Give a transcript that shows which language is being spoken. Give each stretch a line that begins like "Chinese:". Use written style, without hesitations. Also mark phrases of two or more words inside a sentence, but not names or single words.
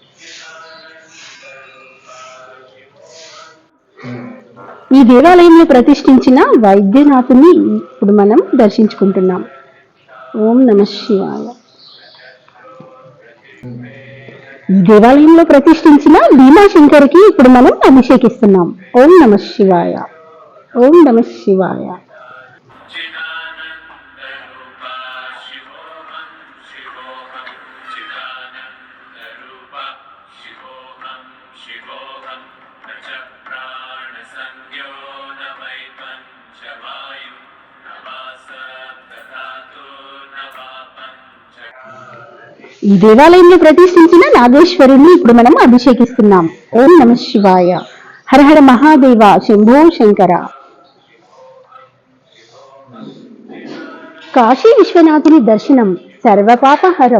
Telugu: ఈ దేవాలయంలో ప్రతిష్ఠించిన వైద్యనాథుని ఇప్పుడు మనం దర్శించుకుంటున్నాం.
Sanskrit: ओं नमः शिवाय.
Telugu: ఈ దేవాలయంలో ప్రతిష్ఠించిన భీమాశంకర్కి ఇప్పుడు మనం అభిషేకిస్తున్నాం.
Sanskrit: ओं नमः शिवाय। ओं नम शिवाय. चिदानन्दरूपा शिवोऽहं शिवोऽहं चिदानन्दरूपा शिवोऽहं शिवोऽहं न च प्राणसंज्ञो न वै पञ्चवायु न वा सप्तधातु न वा पञ्च
Telugu: ఈ దేవాలయంలో ప్రతిష్ఠించిన నాగేశ్వరుని ఇప్పుడు మనం అభిషేకిస్తున్నాం.
Sanskrit: ओं नम शिवाय। हर हर महादेव, शम्भो शङ्कर.
Telugu: కాశీ విశ్వనాథుని దర్శనం సర్వపాపహరం.